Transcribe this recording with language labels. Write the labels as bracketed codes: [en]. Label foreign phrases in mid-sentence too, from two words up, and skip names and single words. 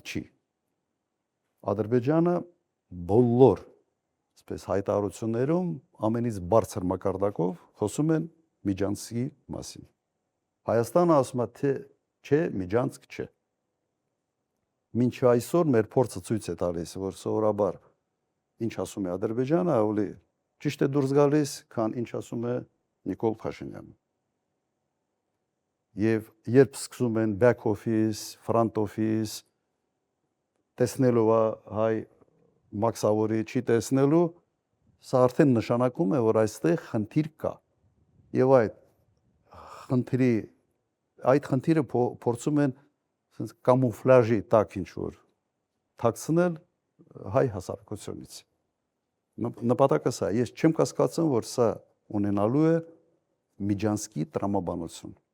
[hy] չի։ Ադրբեջանը բոլոր այսպես հայտարարություններում ամենից բարձր մակարդակով խոսում են միջանցքի մասին։ Հայաստանը ասում է, թե չէ, միջանցք չէ։ Մինչ այսօր մեր փորձը ցույց է տալիս, որ սովորաբար ինչ ասում է Ադրբեջանը, ավելի ճիշտ է դուրս գալիս, քան ինչ ասում է Նիկոլ Փաշինյանը։ եւ երբ սկսում են [en] back office, front office [hy] տեսնելով հայ մաքսավորի չի տեսնելու, սա արդեն նշանակում է, որ այստեղ խնդիր կա։ Եվ այդ խնդիրը փորձում են ասենց կամուֆլաժի տակ ինչ որ թաքցնել հայ հասարակությունից։ Նպատակը սա, ես չեմ կասկածում, որ սա ունենալու է միջանցքի տրամաբանություն։